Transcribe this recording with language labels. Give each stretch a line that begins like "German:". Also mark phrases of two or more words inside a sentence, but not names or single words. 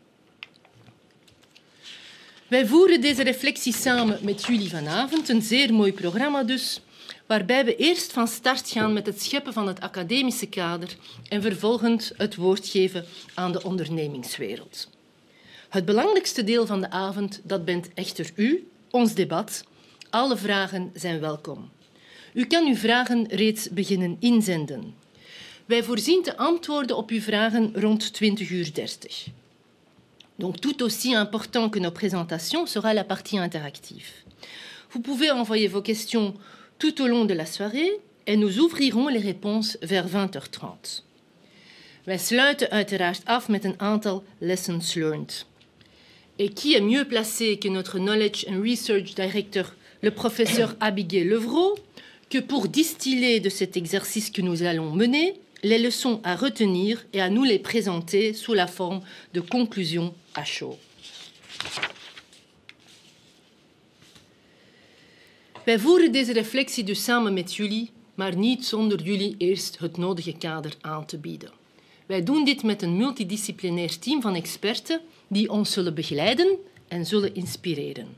Dutch: Wij voeren deze reflectie samen met jullie vanavond, een zeer mooi programma dus, waarbij we eerst van start gaan met het scheppen van het academische kader en vervolgens het woord geven aan de ondernemingswereld. Het belangrijkste deel van de avond, dat bent echter u, ons debat. Alle vragen zijn welkom. U kan uw vragen reeds beginnen inzenden. Wij voorzien de antwoorden op uw vragen rond 20:30.
French: Donc tout aussi important que nos présentations sera la partie interactive. Vous pouvez envoyer vos questions tout au long de la soirée et nous ouvrirons les réponses vers 20h30.
Dutch: Wij sluiten uiteraard af met een aantal
English: lessons learned.
French: Et qui est mieux placé que notre
English: Knowledge and Research Director,
French: le professeur Abigail Levrault, que pour distiller de cet exercice que nous allons mener les leçons à retenir et à nous les présenter sous la forme de conclusions à chaud.
Dutch: Wij voeren deze reflectie dus samen met jullie, maar niet zonder jullie eerst het nodige kader aan te bieden. Wij doen dit met een multidisciplinair team van experten die ons zullen begeleiden en zullen inspireren.